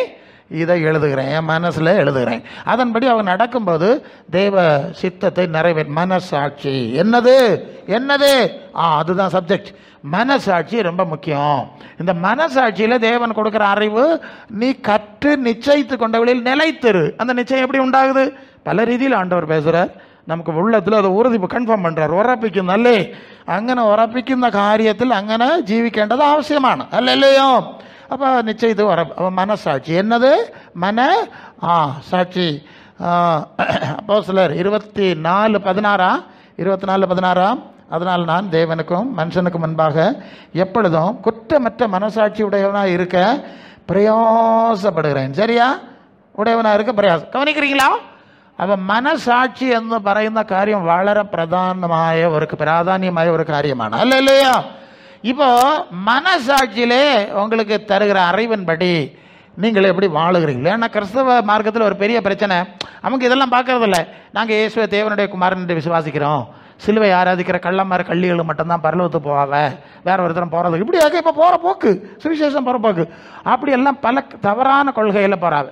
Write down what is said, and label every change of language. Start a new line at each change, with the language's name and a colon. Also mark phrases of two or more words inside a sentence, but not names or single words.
Tamil: இதை எழுதுகிறேன், என் மனசில் எழுதுகிறேன். அதன்படி அவர் நடக்கும்போது தேவ சித்தத்தை மனசாட்சி என்னது? அதுதான் சப்ஜெக்ட். மனசாட்சி ரொம்ப முக்கியம். இந்த மனசாட்சியில் தேவன் கொடுக்குற அறிவு, நீ கற்று நிச்சயித்து கொண்டவளில் நிலைத்திரு. அந்த நிச்சயம் எப்படி உண்டாகுது? பல ரீதியில் ஆண்டவர் பேசுகிறார்.
Malayalam: നമുക്ക് ഉള്ളത്തിൽ അത്
Tamil: உறுதி கன்ஃபர்ம் பண்றாரு
Malayalam: ഉറപ്പിക്കുന്നല്ലേ. അങ്ങനെ ഉറപ്പിക്കുന്ന കാര്യത്തിൽ അങ്ങനെ ജീവിക്കേണ്ടത് ആവശ്യമാണ്, അല്ലല്ലയോ? അപ്പോൾ നിശ്ചയിത് അപ്പോൾ മനസാക്ഷി എന്നത് സാക്ഷി.
Tamil: அப்போஸ்தலர் 24:16 அதனால் நான் தேவனுக்கும் மனுஷனுக்கும் முன்பாக எப்பொழுதும் குற்றமற்ற மனசாட்சி உடையவனாக இருக்க பிரயாசப்படுகிறேன். சரியா? உடையவனாக இருக்க பிரயாசம். கவனிக்கிறீங்களா?
Malayalam: അപ്പം മനസാക്ഷി എന്ന് പറയുന്ന കാര്യം വളരെ പ്രാധാന്യമായ ഒരു കാര്യമാണ്, അല്ലല്ലയോ?
Tamil: இப்போ மனசாட்சியிலே உங்களுக்கு தருகிற அறிவின்படி நீங்கள் எப்படி வாழுகிறீர்கள்? ஏன்னா கிறிஸ்தவ மார்க்கத்தில் ஒரு பெரிய பிரச்சனை, நமக்கு இதெல்லாம் பார்க்கறதில்ல. நாங்கள் இயேசுவை தேவனுடைய குமாரன் என்று விசுவாசிக்கிறோம், சிலுவை ஆராதிக்கிற கள்ளமார் கள்ளிகளும் மட்டும்தான் பரலோகத்துக்கு போவாங்க, வேற ஒருத்தரம் போகிறது, இப்படியாக இப்போ போகிற போக்கு, சுவிசேஷம் போகிற போக்கு, அப்படியெல்லாம் பல தவறான கொள்கையில் போகிறாங்க.